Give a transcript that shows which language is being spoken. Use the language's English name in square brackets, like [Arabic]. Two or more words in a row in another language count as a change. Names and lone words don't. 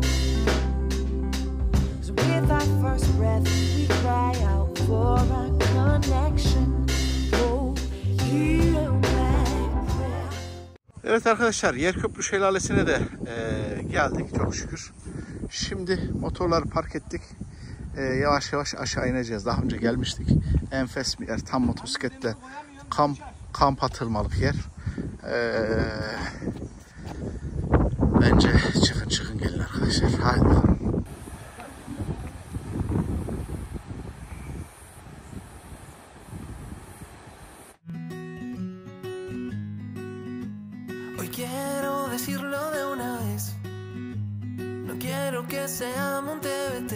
[English] 'Cause with our first breath, we cry out for a connection. Oh, you back there. [Turkish] Evet arkadaşlar, Yerköprü Şelalesi'ne de geldik çok şükür. Şimdi motorları park ettik. Yavaş yavaş aşağı ineceğiz. Daha önce gelmiştik. Enfes bir yer. Tam motosikletle kamp atılmalık yer. Bence çıkın gelin arkadaşlar. Haydi bakalım. [Spanish] Hoy quiero decirlo de una vez. No quiero que sea Montevete.